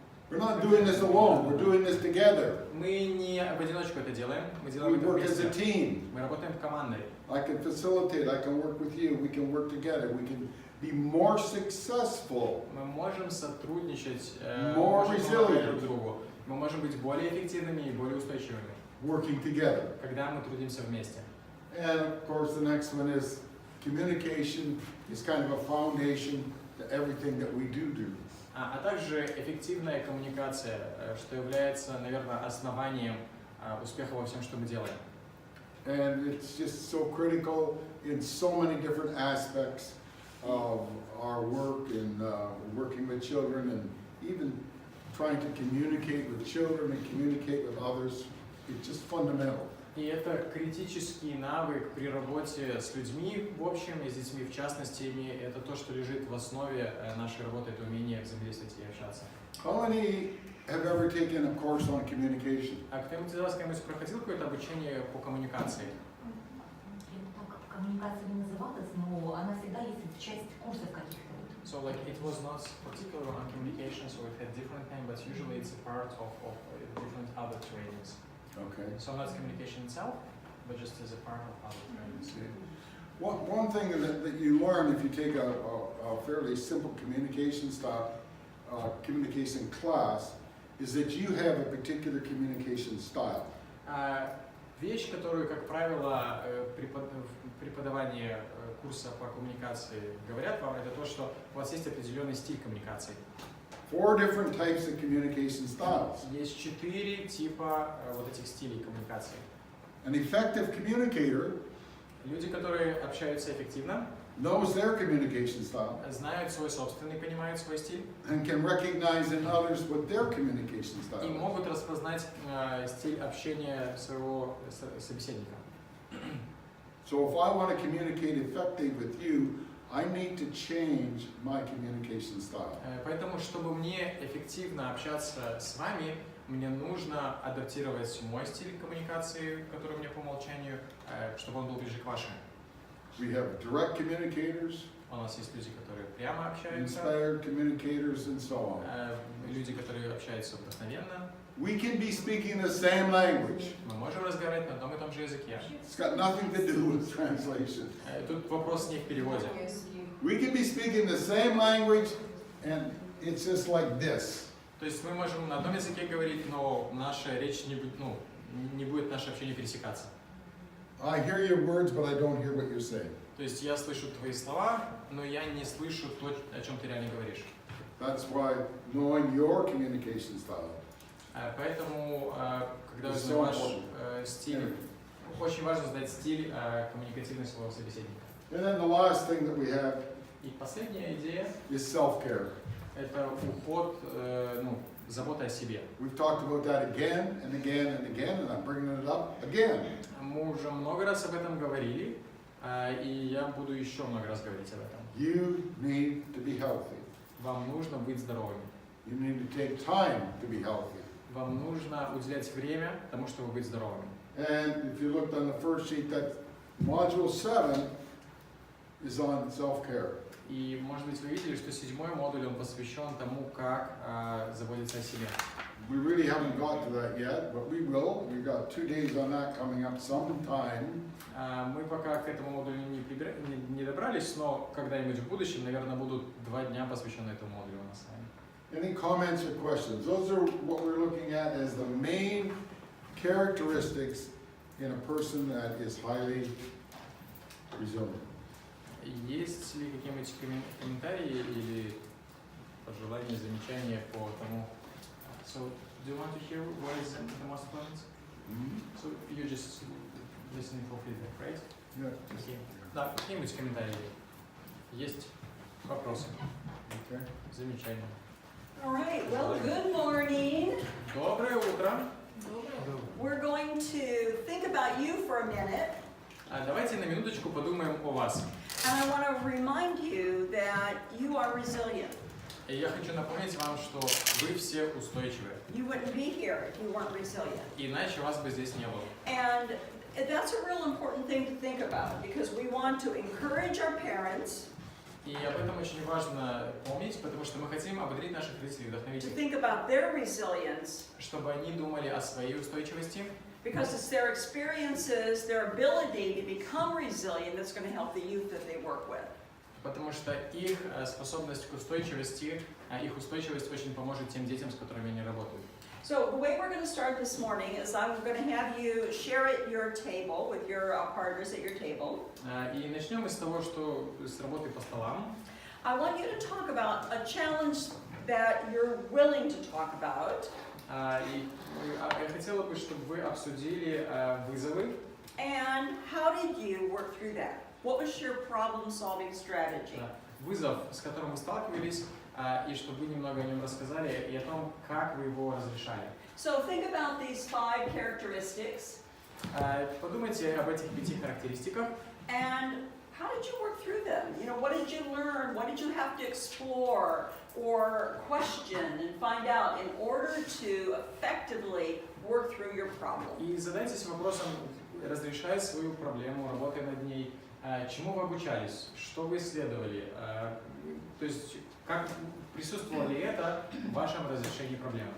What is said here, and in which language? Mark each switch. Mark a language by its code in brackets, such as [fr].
[en] We're not doing this alone, we're doing this together. [ru] Мы не в одиночку это делаем, мы [en] We [ru] делаем это [en] work as a [ru] вместе. [en] team. [ru] Мы работаем командой. [en] I can facilitate, I can work with you, we can work together, we can be more successful. [ru] Мы можем сотрудничать, [en] More [ru] можем [en] resilient. [ru] помогать друг другу. Мы можем быть более эффективными и более устойчивыми, [en] Working together. [ru] когда мы трудимся вместе. [en] And of course, the next one is communication is kind of a foundation to everything that we do. [ru] А также эффективная коммуникация, что является, наверное, основанием успеха во всем, что мы делаем. [en] And it's just so critical in so many different aspects of our work and working with children and even trying to communicate with children and communicate with others. It's just fundamental. [ru] И это критический навык при работе с людьми в общем и с детьми в частности. Это то, что лежит в основе нашей работы, это умение взаимодействовать и общаться. [en] How many have ever taken a course on communication? [ru] А кто-нибудь из вас когда-нибудь проходил какое-то обучение по коммуникации? Так коммуникация не называлась, но она всегда есть в части курсов каких-то. [en] So like it was not particular on communication, so it had different name, but usually it's a part of different other trainings. Okay. So not communication itself, but just as a part of other trainings. One thing that you learn if you take a fairly simple communication style, communication class, is that you have a particular communication style. [ru] Вещь, которую, как правило, преподавание курса по коммуникации говорят вам, это то, что у вас есть определенный стиль коммуникации. [en] 4 different types of communication styles. [ru] Есть 4 типа вот этих стилей коммуникации. [en] An effective communicator [ru] Люди, которые общаются эффективно, [en] knows their communication style [ru] знают свой собственный, понимают свой стиль [en] and can recognize in others what their communication [ru] и [en] style is. [ru] могут распознать стиль общения своего собеседника. [en] So if I want to communicate effectively with you, I need to change my communication style. [ru] Поэтому, чтобы мне эффективно общаться с вами, мне нужно адаптировать мой стиль коммуникации, который у меня по умолчанию, чтобы он был ближе к вашему. [en] We have direct communicators, [ru] У нас есть люди, которые прямо общаются, [en] inspired communicators, and so on. [ru] люди, которые общаются вдохновенно. [en] We can be speaking the same language. [ru] Мы можем разговаривать на одном и том же языке. [en] It's got nothing to do with translation. [ru] Тут вопрос не в переводе. [en] We can be speaking the same language, and it's just like this. [ru] То есть мы можем на одном языке говорить, но наша речь не будет наше общение пересекаться. [en] I hear your words, but I don't hear what you're saying. [ru] То есть я слышу твои слова, но я не слышу то, о чем ты реально говоришь. [en] That's why knowing your communication style. [ru] Поэтому, когда [en] It's [ru] узнаю [en] so [ru] ваш [en] important. [ru] стиль, очень важно знать стиль коммуникативный своего собеседника. [en] And then the last thing that we have [ru] И последняя идея [en] is self-care. [ru] – это уход, забота о себе. [en] We've talked about that again and again and again, and I'm bringing it up again. [ru] Мы уже много раз об этом говорили, и я буду еще много раз говорить об этом. [en] You need to be healthy. [ru] Вам нужно быть здоровыми. [en] You need to take time to be healthy. [ru] Вам нужно уделять время тому, чтобы быть здоровыми. [en] And if you looked on the first sheet, that module 7 is on self-care. [ru] И, может быть, вы видели, что 7-й модуль, он посвящен тому, как заботиться о себе. [en] We really haven't got to that yet, but we will. We've got 2 days on that coming up sometime. [ru] Мы пока к этому модулю не добрались, но когда-нибудь в будущем, наверное, будут 2 дня посвящены этому модулю у нас с вами. [en] Any comments or questions? Those are what we're looking at as the main characteristics in a person that is highly resilient? [ru] Есть ли какие-нибудь комментарии или пожелания, замечания по тому? [en] So, do you want to hear what is the most important? So, you just listening for feedback, right? Yeah. Okay. [ru] Да, какие-нибудь комментарии? Есть вопросы, [en] Okay. [ru] замечания? [en] All right, well, good morning. [ru] Доброе утро! [en] We're going to think about you for a minute, [ru] Давайте на минуточку подумаем о вас. [en] and I want to remind you that you are resilient. [ru] И я хочу напомнить вам, что вы все устойчивы. [en] You wouldn't be here if you weren't resilient. [ru] Иначе вас бы здесь не было. [en] And that's a real important thing to think about, because we want to encourage our parents [ru] И об этом очень важно помнить, потому что мы хотим ободрить наших родителей, вдохновить [en] to [ru] их, [en] think about their resilience, [ru] чтобы они думали о своей устойчивости, [en] because it's their experiences, their ability to become resilient that's going to help the youth that they work with. [ru] потому что их способность к устойчивости, их устойчивость очень поможет тем детям, с которыми они работают. [en] So the way we're going to start this morning is I'm going to have you share at your table with your partners at your table. [ru] И начнем мы с того, что с работы по столам. [en] I want you to talk about a challenge that you're willing to talk about, [ru] И я хотела бы, чтобы вы обсудили вызовы, [en] and how did you work through that? What was your problem-solving strategy? [ru] вызов, с которым вы сталкивались, и чтобы вы немного о нем рассказали, и о том, как вы его разрешали. [en] So think about these 5 characteristics, [ru] Подумайте об этих 5 характеристиках, [en] and how did you work through them? You know, what did you learn? What did you have to explore or question and find out in order to effectively work through your problem? [ru] и задайтесь вопросом, разрешая свою проблему, работая над ней, чему вы обучались, что вы исследовали, то есть как присутствовало ли это в вашем разрешении проблемы.